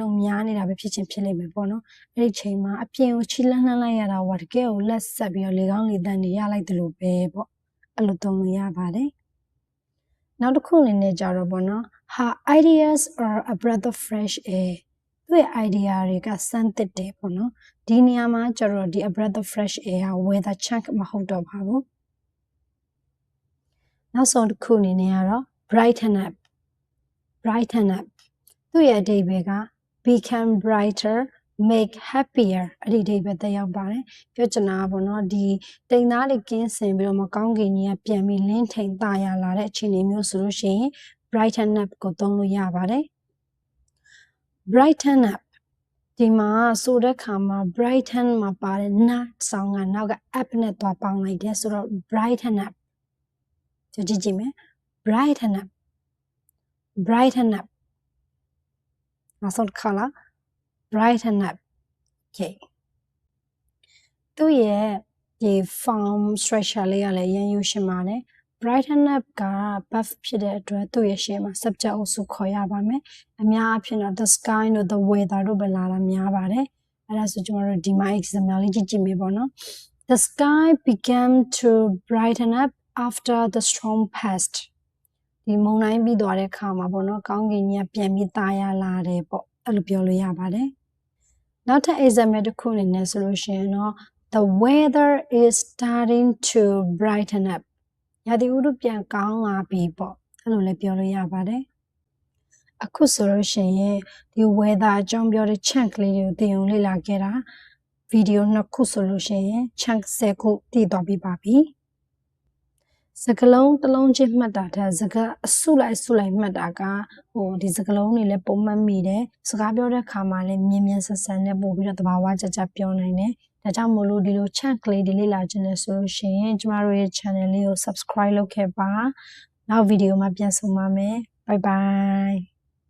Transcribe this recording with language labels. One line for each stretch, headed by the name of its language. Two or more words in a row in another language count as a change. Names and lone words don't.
Burmese: လုံးများနေတာပဲဖြစ်ချင်းဖြစ်လိမ့်မယ်ပေါ့နော်အဲ့ဒီချိန်မှာအပြင်ကိုချီလှမ်းလိုက်ရတာဟိုတကယ်ကိုလက်ဆက်ပြီးတော့လေကောင်းလေတန်းနေရလိုက်တယ်လို့ပဲပေါ့အဲ့လိုသုံးလို့ရပါတယ်နောက်တစ်ခုအနေနဲ့ကြတော့ပေါ့နော်
English: her ideas are a breath of fresh air
Burmese: သူ့ရဲ့ idea တွေကစမ်းသစ်တယ်ပေါ့နော်ဒီနေရာမှာကျတော့ဒီ
English: a breath of fresh air
Burmese: ဟာ
English: weather chunk
Burmese: မဟုတ်တော့ပါဘူး နောက်ဆုံးတစ်ခုအနေနဲ့ကတော့
English: brighten up
Burmese: သူ့ရဲ့အဓိပ္ပာယ်က
English: become brighter make happier
Burmese: အဲ့ဒီအဓိပ္ပာယ်သက်ရောက်ပါတယ်ပြောချ င်တာပေါ့နော်ဒီတိမ်သားတွေကင်းစင်ပြီးတော့မကောင်းကင်ကြီးကပြန်ပြီးလင်းထိန်တရလာတဲ့အခြေအနေမျိုးဆိုလို့ရှိရင်
English: brighten up
Burmese: ကိုသုံးလို့ရပါတယ်
English: brighten up
Burmese: ဒီမှာဆိုတဲ့ခါမှာ brighten မှာပါတဲ့ not ဆောင်းကနောက်က up နဲ့သွားပေါင်းလိုက်တယ်ဆိုတော့
English: brighten up
Burmese: ကြည့်ကြည့်မယ်
English: brighten up
Burmese: နောက်ဆုံးတစ်ခါလား
English: brighten up okay
Burmese: သူ့ရဲ့ဒီ
English: form structure
Burmese: လေးကလည်းရန်ယူရှင်းပါတယ်
English: brighten up
Burmese: က verb ဖြစ်တဲ့အတွက်သူ့ရဲ့ရှေ့မှာ subject အုပ်စုခေါ်ရပါမယ်အများအဖြစ်တော့
English: the sky
Burmese: တို့
English: the weather
Burmese: တို့ပဲလာတာများပါတယ်အဲ့ဒါဆိုကျွန်တော်တို့ဒီမှာ example လေးကြ ည့်မယ်ပေါ့နော်
English: the sky began to brighten up after the storm passed
Burmese: ဒီမုန်တိုင်းပြီးသွားတဲ့အခါမှာပေါ့နော်ကောင်းကင်ကြီးပြန်ပြီးသားရလာတယ်ပေါ့အဲ့လိုပြောလို့ရပါတယ်နောက်ထပ် example တစ် ခုအနေနဲ့ဆိုလို့ရှိရင်တော့
English: the weather is starting to brighten up
Burmese: ရာသီဥတုပြန်ကောင်းလာပြီပေါ့အဲ့လိုလည်းပြောလို့ရပါတယ်အခုဆိုလို့ ရှိရင်ဒီ weather အကြောင်းပြောတဲ့ chunk လေးတွေကိုသင်ယူလေ့လာခဲ့တာဗီဒီယို2ခုဆိုလို့ရှိရင် chunk 10ခုတည်သွားပြီးပါပြီစကလုံးတစ်လုံးချင်းမှတ်တာထက်စကားအစုလိုက်မှတ်တာကဒီစကလုံးတွေလည်းပုံမှန်မိတယ်စကားပြောတဲ့ခါမှာလည်းမြင်မြင်ဆန်ဆန်နဲ့ပို့ပြီးတော့သဘာဝကျကျပြောနိုင်တယ်ဒါကြောင့်မို့လို့ဒီလို chunk လေးတွေလေ့လာခြင်းနဲ့ဆိုလို့ရှိရင်ကျမတို့ရဲ့ channel လေးကို subscribe လုပ်ခဲ့ပါနောက်ဗီဒီယိုမှာပြန်ဆုံပါမယ်
English: bye bye